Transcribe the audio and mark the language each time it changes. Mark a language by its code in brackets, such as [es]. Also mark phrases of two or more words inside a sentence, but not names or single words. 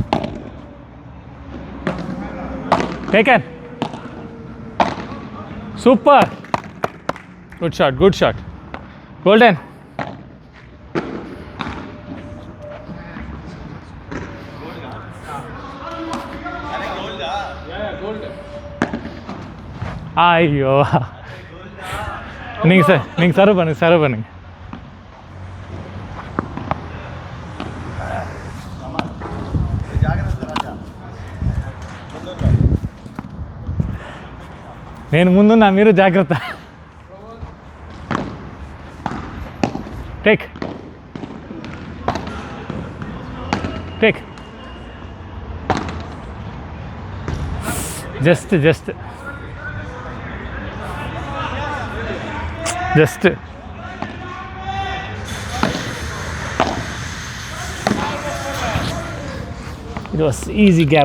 [en] Taken. Super. Good shot. Golden. [ta] ஐயோ நீங்கள் சர்வ் பண்ணுங்க. [te] నేను ముందున్నా, మీరు జాగ్రత్త. [en] take just it was easy gap.